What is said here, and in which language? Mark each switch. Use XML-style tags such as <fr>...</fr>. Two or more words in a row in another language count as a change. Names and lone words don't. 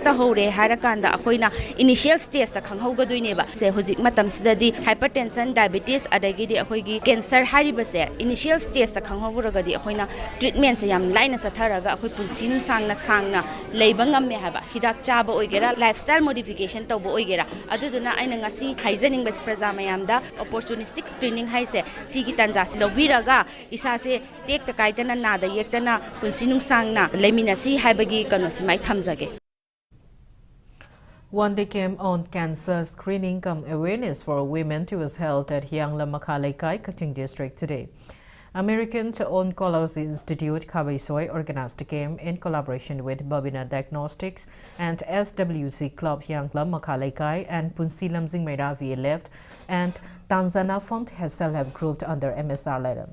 <mni>ता होरे हायरकांदा अखोइना</mni> <en>initial stage</en> <mni>ता खंगहौगदुइनेबा से हुजिक मतम सिदादी</mni> <en>hypertension diabetes</en> <mni>अदगिदी अखोइगी कैंसर हारिबसे</mni> <en>initial stage</en> <mni>ता खंगहौगरगदी अखोइना ट्रीटमेंट से याम लाइना सथर अखोई पुनसिनु सांगना लेबंगमे हाबा हिदाक चाबा ओइगेरा</mni> <en>lifestyle modification</en> <mni>तौबो ओइगेरा अदुदुना आइना ngasi हाइजनिंग प्रजा मयामदा</mni> <en>opportunistic screening</en> <mni>हाइसे सिगी तंजासी लौबिरगा इसासे टेक तकाइतना नादा येक्तना पुनसिनु सांगना लेमिनासी हाइबगी कनोसिमाइ थमजगे.</mni> <en>One-day camp on cancer screening cum awareness for women was held at Hyangla Makalekai, Kaching District today. American Oncology Institute Kabaisoi organized the camp in collaboration with Babina Diagnostics and SWC Club Hyangla Makalekai and Punsilam Zingmera Left and Tanzana Fund has self-help group under MSR letter.</en>